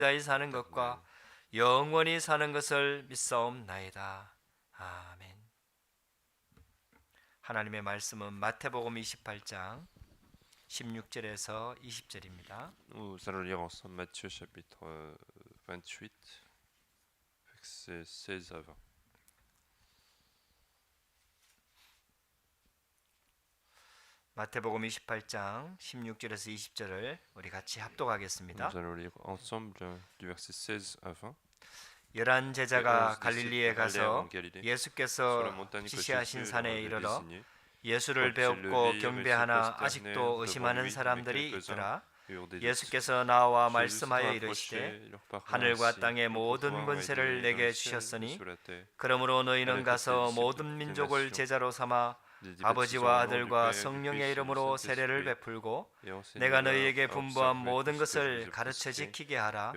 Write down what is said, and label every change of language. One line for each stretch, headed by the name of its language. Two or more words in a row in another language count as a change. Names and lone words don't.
Korean: 자이 사는 것과 영원히 사는 것을 믿사옵나이다. 아멘. 하나님의 말씀은 마태복음 28장 16절에서 20절입니다.
French: Nous allons lire ensemble Matthieu chapitre 28, versets 16 à 20.
Korean: 마태복음 28장 16절에서 20절을 우리 같이 합독하겠습니다.
French: Nous allons lire ensemble du verset 16 à 20.
Korean: 열한 제자가 그 갈릴리에 가서 예수께서 지시하신 산에 이르러 예수를 배웠고 경배하나 아직도 의심하는 사람들이 있더라. 예수께서 나와 말씀하여 이르시되 하늘과 땅의 모든 권세를 내게 주셨으니 그러므로 너희는 가서 모든 민족을 제자로 삼아 아버지와 아들과 성령의 이름으로 세례를 베풀고 내가 너희에게 분부한 모든 것을 가르쳐 지키게 하라.